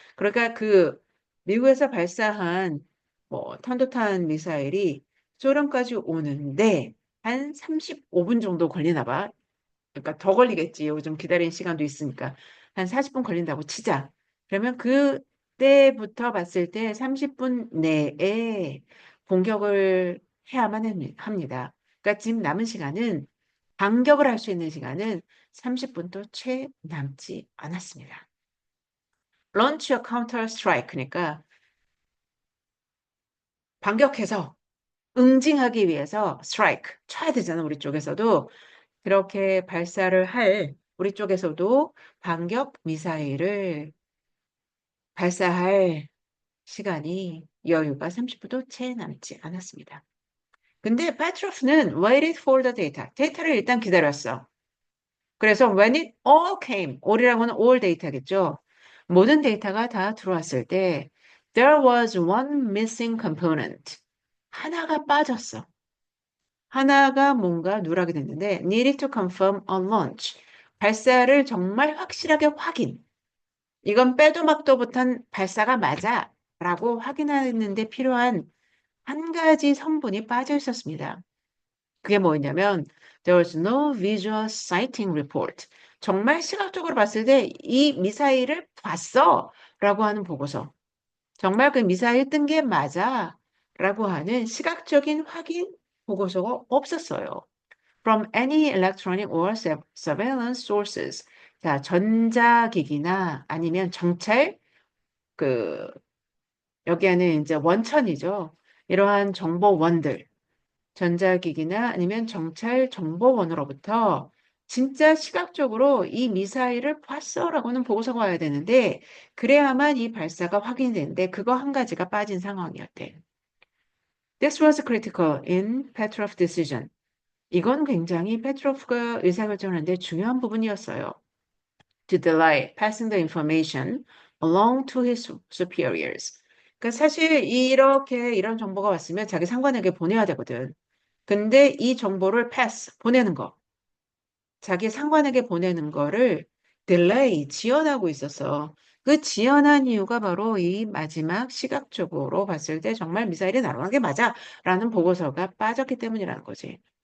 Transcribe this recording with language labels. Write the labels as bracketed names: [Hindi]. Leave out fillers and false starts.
[Korean] 그러니까 그 미국에서 발사한 뭐 탄도탄 미사일이 소련까지 오는데 한 35분 정도 걸리나 봐. 그러니까 더 걸리겠지. 요즘 기다리는 시간도 있으니까. 한 40분 걸린다고 치자. 그러면 그때부터 봤을 때 30분 내에 공격을 해야만 합니다. 그러니까 지금 남은 시간은 반격을 할 수 있는 시간은 30분도 채 남지 않았습니다. [English] Launch a counter strike. [Korean] 그러니까 반격해서 응징하기 위해서 [English] strike [Korean] 쳐야 되잖아, 우리 쪽에서도. 그렇게 발사를 할 우리 쪽에서도 반격 미사일을 발사할 시간이 여유가 30분도 채 남지 않았습니다. 근데 파트로프는 [English] waited for the data. [Korean] 데이터를 일단 기다렸어. 그래서 [English] when it all came, [Korean] all이라고 하는 all 데이터겠죠. 모든 데이터가 다 들어왔을 때 [English] there was one missing component. [Korean] 하나가 빠졌어. 하나가 뭔가 누락이 됐는데 [English] needed to confirm on launch. [Korean] 발사를 정말 확실하게 확인. 이건 빼도 막도 못한 발사가 맞아. 라고 확인하는데 필요한 한 가지 성분이 빠져 있었습니다. 그게 뭐였냐면 [English] there was no visual sighting report. [Korean] 정말 시각적으로 봤을 때 이 미사일을 봤어 라고 하는 보고서. 정말 그 미사일 뜬 게 맞아 라고 하는 시각적인 확인 보고서가 없었어요. [English] From any electronic or surveillance sources. [Korean] 자, 전자기기나 아니면 정찰, 그, 여기에는 이제 원천이죠. 이러한 정보원들, 전자기기나 아니면 정찰 정보원으로부터 진짜 시각적으로 이 미사일을 봤어라고는 보고서가 와야 되는데, 그래야만 이 발사가 확인되는데, 그거 한 가지가 빠진 상황이었대. [English] This was critical in Petrov's decision. [Korean] 이건 굉장히 페트로프가 의사결정을 하는데 중요한 부분이었어요. [English] To delay passing the information along to his superiors. [Korean] 그러니까 사실 이렇게 이런 정보가 왔으면 자기 상관에게 보내야 되거든. 근데 이 정보를 pass, 보내는 거, 자기 상관에게 보내는 거를 delay, 지연하고 있었어. 그 지연한 이유가 바로 이 마지막 시각적으로 봤을 때 정말 미사일이 날아간 게 맞아 라는 보고서가 빠졌기 때문이라는 거지.